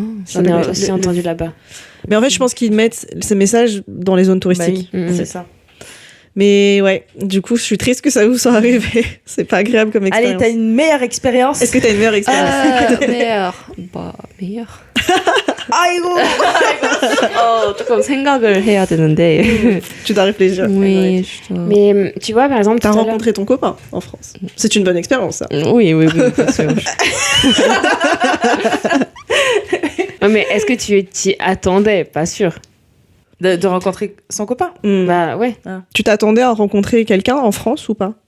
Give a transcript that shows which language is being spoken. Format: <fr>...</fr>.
<fr>J'en ai aussi entendu là-bas. Mais en fait, je pense qu'ils mettent ces messages dans les zones touristiques. Bah oui, c'est ça. Mais ouais, du coup, je suis triste que ça vous soit arrivé. C'est pas agréable comme expérience. Allez, t'as une meilleure expérience? Est-ce que t'as une meilleure expérience? meilleure.</fr> <ko>아이고. 조금 생각을 해야 되는데.</ko> <fr>Tu dois réfléchir. Oui, je dois... Mais tu vois, par exemple, t'as rencontré ton copain en France. C'est une bonne expérience, ça. Oui, bien sûr. Mais est-ce que tu t'y attendais? Pas sûr. De rencontrer son copain? Bah ouais. Tu t'attendais à rencontrer quelqu'un en France ou pas?</fr>